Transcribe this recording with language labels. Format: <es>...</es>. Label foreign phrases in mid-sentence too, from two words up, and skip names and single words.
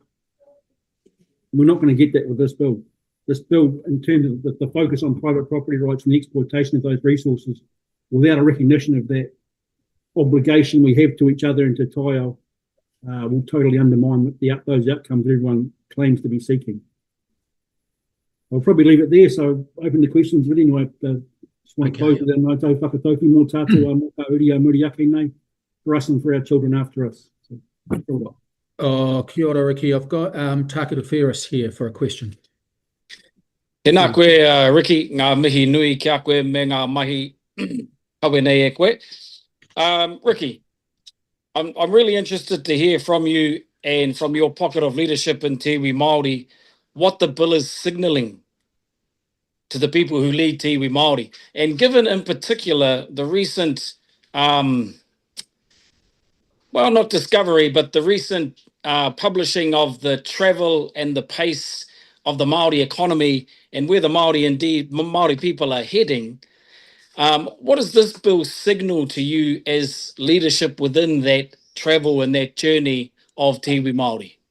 <en>We're not going to get that with this bill. This bill, in terms of the focus on private property rights and the exploitation of those resources, without a recognition of that obligation we have to each other and to taiao, will totally undermine those outcomes that everyone claims to be seeking. I'll probably leave it there, so open to questions. But anyway, just want to close with that</en> <mi>Ngātou Whakatauki mō tātou mō uri a muri ake nei</mi> <en>for us and for our children after us. So,</en> <mi>oh, kia ora, Ricky.</mi> <en>I've got Tākura Ferris here for a question.</en> <mi>Tēnā koe, Ricky, ngā mihi nui kia koe me ngā mahi kawe nei e koe.</mi> <en>Ricky, I'm really interested to hear from you and from your pocket of leadership in</en> <mi>Te Iwi Māori</mi> <en>what the bill is signalling to the people who lead</en> <mi>Te Iwi Māori.</mi> <en>And given in particular the recent, well, not discovery, but the recent publishing of the travel and the pace of the Māori economy and where the Māori people are heading, what does this bill signal to you as leadership within that travel and that journey of</en> <mi>Te Iwi Māori?</mi>